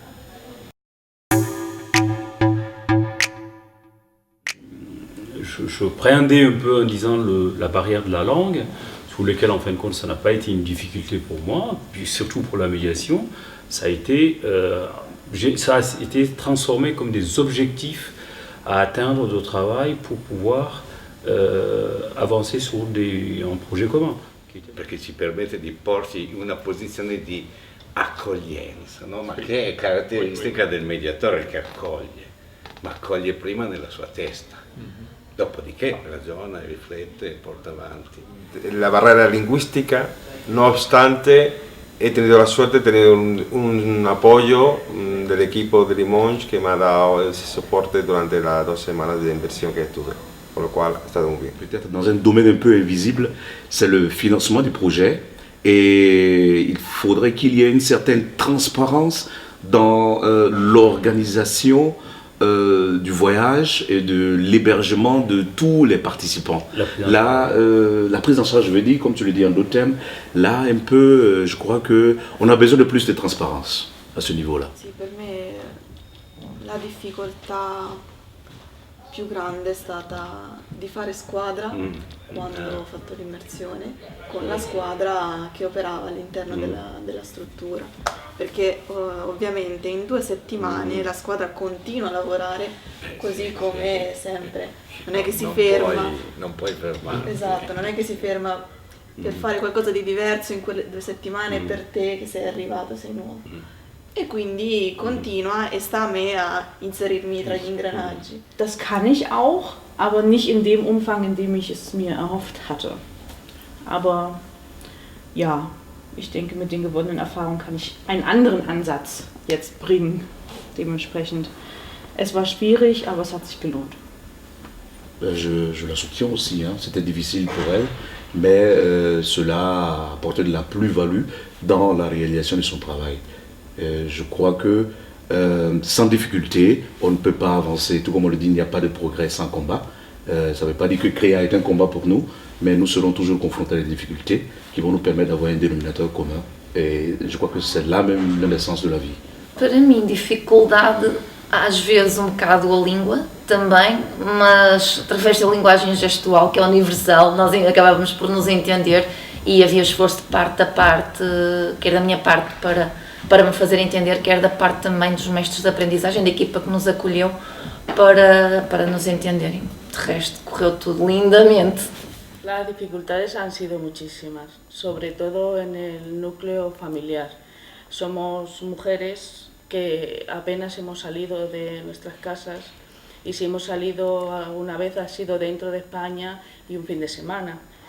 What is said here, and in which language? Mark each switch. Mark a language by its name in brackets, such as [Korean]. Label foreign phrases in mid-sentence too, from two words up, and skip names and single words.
[French] Je préhendais un peu en disant la barrière de la langue, sous laquelle en fin de compte ça n'a pas été une difficulté pour moi, puis surtout pour la médiation, ça a été transformé comme des objectifs à atteindre de travail pour pouvoir avancer sur un projet commun. [Italian] Perché ci permette di porsi in una posizione di accoglienza, no? Ma che è caratteristica del mediatore che accoglie, ma accoglie prima nella sua testa. Dopodiché ragiona, riflette e porta avanti. [Spanish] La barrera lingüística, no obstante, he tenido la suerte de tener un apoyo del equipo de Limoges que me ha dado ese soporte durante las 2 semanas de inversión que estuve, por lo cual ha estado muy bien. [French] Peut-être dans un domaine un peu invisible, c'est le financement du projet et il faudrait qu'il y ait une certaine transparence dans l'organisation du voyage et de l'hébergement de tous les participants. La prise en charge, je veux dire, comme tu le dis en d'autres termes, là un peu, je crois qu'on a besoin de plus de transparence à ce niveau-là. [Italian] Sì, per me la difficoltà più grande è stata di fare squadra quando ho fatto l'immersione con la squadra che operava all'interno della struttura, perché ovviamente in 2 settimane la squadra continua a lavorare così come sempre, non è che si ferma. Non puoi fermare. Esatto, non è che si ferma per fare qualcosa di diverso in quelle 2 settimane per te che sei arrivato, sei nuovo. E quindi continua e sta a me a inserirmi tra gli ingranaggi. [German] Das kann ich auch, aber nicht in dem Umfang, in dem ich es mir erhofft hatte. Aber ja, ich denke, mit den gewonnenen Erfahrungen kann ich einen anderen Ansatz jetzt bringen. Dementsprechend, es war schwierig, aber es hat sich gelohnt. [French] Je la soutiens aussi, hein. C'était difficile pour elle, mais cela a apporté de la plus-value dans la réalisation de son travail. Je crois que sans difficulté, on ne peut pas avancer. Tout comme on le dit, il n'y a pas de progrès sans combat. Ça ne veut pas dire que CREA est un combat pour nous, mais nous serons toujours confrontés à des difficultés qui vão nos permettre d'avoir un dénominateur commun. Et je crois que c'est là même l'essence de la vie. [Portuguese] Para mim, dificuldade, às vezes um bocado a língua também, mas através da linguagem gestual, que é universal, nós acabávamos por nos entender e havia esforço de parte a parte, quer da minha parte para me fazer entender, quer da parte também dos mestres de aprendizagem, da equipa que nos acolheu, para nos entenderem. De resto, correu tudo lindamente. [Spanish] Las dificultades han sido muchísimas, sobre todo en el núcleo familiar. Somos mujeres que apenas hemos salido de nuestras casas y si hemos salido alguna vez ha sido dentro de España y un fin de semana.